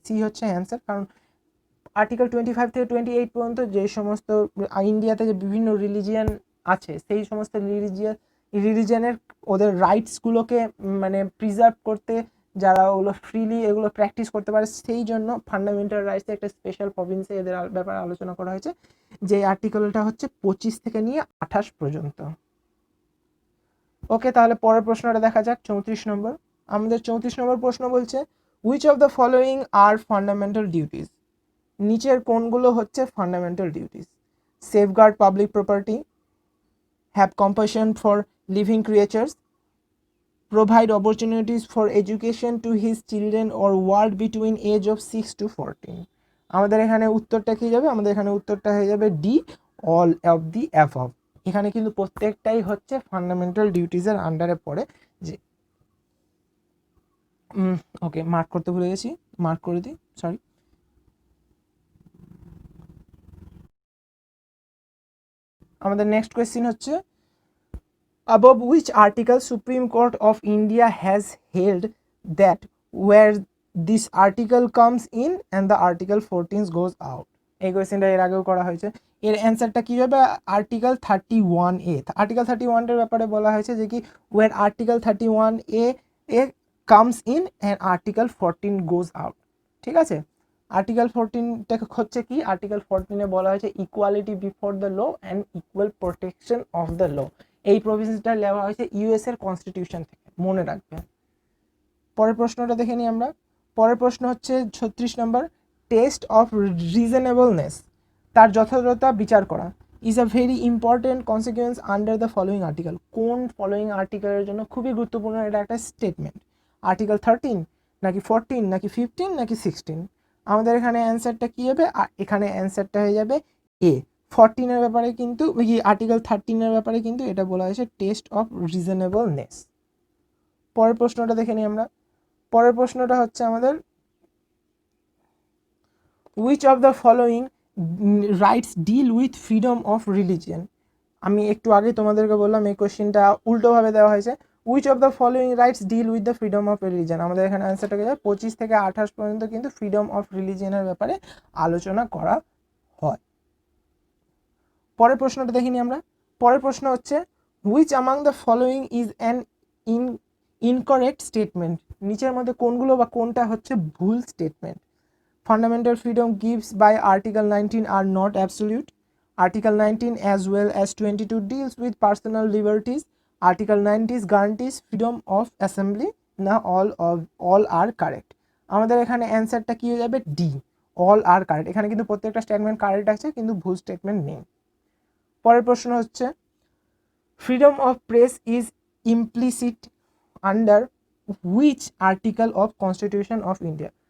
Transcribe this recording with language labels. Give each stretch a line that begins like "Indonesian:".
Bangla: C হচ্ছে answer, কারণ article 25 থেকে 28 পর্যন্ত যে সমস্ত ইন্ডিয়াতে যে বিভিন্ন রিলিজিয়ান আছে, সেই সমস্ত রিলিজিয়ানের ওদের রাইটসগুলোকে মানে প্রিজার্ভ করতে, যারা ওগুলো ফ্রিলি এগুলো প্র্যাকটিস করতে পারে, সেই জন্য ফান্ডামেন্টাল রাইটসে একটা স্পেশাল প্রভিন্সে এদের ব্যাপারে আলোচনা করা হয়েছে, যে আর্টিকেলটা হচ্ছে 25 থেকে নিয়ে 28 পর্যন্ত। ওকে, তাহলে পরের প্রশ্নটা দেখা যাক, 34 নম্বর। আমাদের 34 নম্বর প্রশ্ন বলছে
English: Which of the following are fundamental duties.
Bangla: নিচের কোনগুলো হচ্ছে fundamental duties?
English: Safeguard public property, have compassion for living creatures, provide opportunities for education to his children or world between age of 6 to 14.
Bangla: আমাদের এখানে উত্তরটা কি যাবে, আমাদের এখানে উত্তরটা হয়ে যাবে D,
English: All of the above.
Bangla: এখানে কিন্তু প্রত্যেকটাই হচ্ছে ফান্ডামেন্টাল ডিউটিজের আন্ডারে পড়ে। যে ওকে, মার্ক করতে ভুলে গেছি, মার্ক করে দিই, সরি। আমাদের নেক্সট কোয়েশ্চেন হচ্ছে,
English: above which article Supreme Court of India has held that where this article comes in and the article 14 goes out?
Bangla: এই কোয়েশ্চেনটা এর আগেও করা হয়েছে। এর অ্যান্সারটা কি হবে, আর্টিকেল 31A। আর্টিকেল 31 এর ব্যাপারে বলা হয়েছে যে কি,
English: Where article 31A এ comes in and article 14 goes out.
Bangla: ঠিক আছে, আর্টিকেল 14টা হচ্ছে কি, আর্টিকেল 14-এ বলা হয়েছে
English: equality before the law
Bangla: and equal protection of the law. এই প্রভিশনটা নেওয়া হয়েছে ইউএস এর কনস্টিটিউশন থেকে, মনে রাখবেন। পরের প্রশ্নটা দেখে নিই আমরা। পরের প্রশ্ন হচ্ছে 36 নম্বর, টেস্ট অফ রিজনেবলনেস, তার যথাযথতা বিচার করা,
English: Is a very important consequence under the following article.
Bangla: কোন ফলোয়িং আর্টিকেলের জন্য খুবই গুরুত্বপূর্ণ এটা একটা স্টেটমেন্ট? আর্টিকেল 13 নাকি 14 নাকি 15 নাকি 16? আমাদের এখানে অ্যান্সারটা কী হবে, এখানে অ্যান্সারটা হয়ে যাবে এ। 14-এর ব্যাপারে কিন্তু, আর্টিকেল 13-এর ব্যাপারে কিন্তু এটা বলা হয়েছে টেস্ট অফ রিজনেবলনেস। পরের প্রশ্নটা দেখে নিই আমরা। পরের প্রশ্নটা হচ্ছে আমাদের,
English: which of the following rights deal with freedom of religion?
Bangla: আমি একটু আগে তোমাদেরকে বললাম এই কোশ্চেনটা উল্টোভাবে দেওয়া হয়েছে,
English: which of the following rights deal with the freedom of religion?
Bangla: আমাদের এখানে অ্যান্সারটা কি যাবে, 25 থেকে 28 পর্যন্ত কিন্তু ফ্রিডম অফ রিলিজিয়নের ব্যাপারে আলোচনা করা হয়। পরের প্রশ্নটা দেখিনি আমরা। পরের প্রশ্ন হচ্ছে,
English: which among the following is an incorrect statement?
Bangla: নিচের মধ্যে কোনগুলো বা কোনটা হচ্ছে ভুল statement?
English: Fundamental freedom gives by Article 19 are not absolute. Article 19 as well as 22 deals with personal liberties. Article 19 guarantees freedom of assembly. না all are correct.
Bangla: আমাদের এখানে অ্যান্সারটা কি হয়ে যাবে, ডি,
English: All are correct.
Bangla: এখানে কিন্তু প্রত্যেকটা স্টেটমেন্ট কারেক্ট আছে কিন্তু ভুল স্টেটমেন্ট নেই। পরের প্রশ্ন হচ্ছে,
English: Freedom of press is implicit under which article of constitution of India?